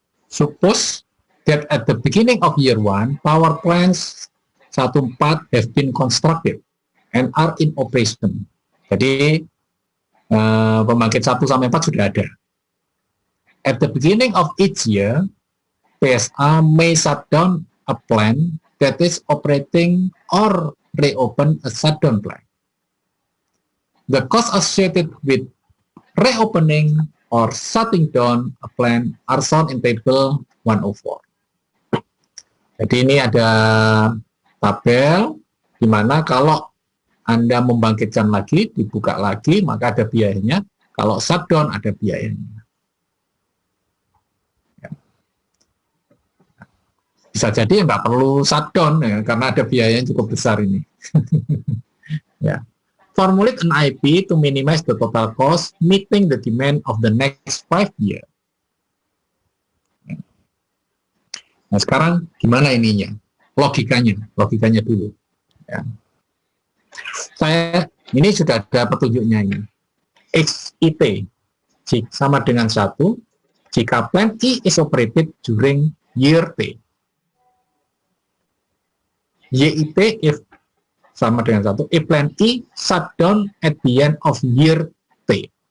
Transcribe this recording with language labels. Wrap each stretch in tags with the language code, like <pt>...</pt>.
<en>Suppose that at the beginning of year 1, power plants 14 have been constructed and are in operation.</en> <id>Jadi pembangkit 1 sampai 4 sudah ada.</id> <en>At the beginning of each year, PSA may shut down a plant that is operating or reopen a shutdown plant. The costs associated with reopening or shutting down a plant are shown in table 104.</en> <id>Jadi ini ada tabel di mana kalau Anda membangkitkan lagi, dibuka lagi, maka ada biayanya. Kalau shutdown ada biayanya. Bisa jadi nggak perlu shutdown ya, karena ada biaya yang cukup besar ini. Ya.</id> <en>Formulate an IP to minimize the total cost meeting the demand of the next 5 years.</en> <id>Nah, sekarang gimana ininya? Logikanya dulu. Ya. Ini sudah ada petunjuknya ini.</id> <en>XIT</en> <id>sama dengan 1 jika</id> <en>plant I is operated during year T. YIT if</en> <id>sama dengan</id> <en>1 if plant I shut down at the end of year T.</en>